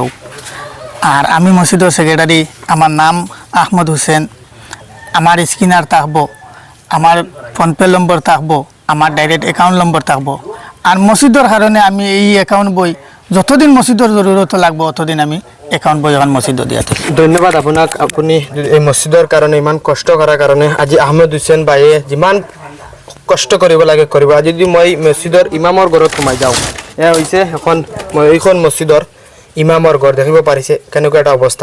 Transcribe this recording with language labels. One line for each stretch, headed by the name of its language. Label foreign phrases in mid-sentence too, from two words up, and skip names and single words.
Bangla: আর আমি মসজিদের সেক্রেটারি, আমার নাম আহমদ হোসেন, আমার স্ক্রিনার থাকবো, আমার ফোনপে নম্বর থাকবো, আমার
English: direct account
Bangla: নম্বর থাকবো। আর মসজিদের কারণে আমি এই অ্যাকাউন্ট বই যতদিন মসজিদের জরুরত লাগবো অতদিন আমি অ্যাকাউন্ট বই এখন মসজিদে দিয়া থাকি।
Assamese: ধন্যবাদ আপোনাক, আপুনি এই মছজিদৰ কাৰণে ইমান কষ্ট কৰাৰ কাৰণে। আজি আহমেদ হুছেইন ভাইয়ে যিমান কষ্ট কৰিব লাগে কৰিব। আজি যদি মই মছজিদৰ ইমামৰ ঘৰত সোমাই যাওঁ, এয়া হৈছে এইখন মছজিদৰ ইমামৰ ঘৰ, দেখিব পাৰিছে কেনেকুৱা এটা অৱস্থা।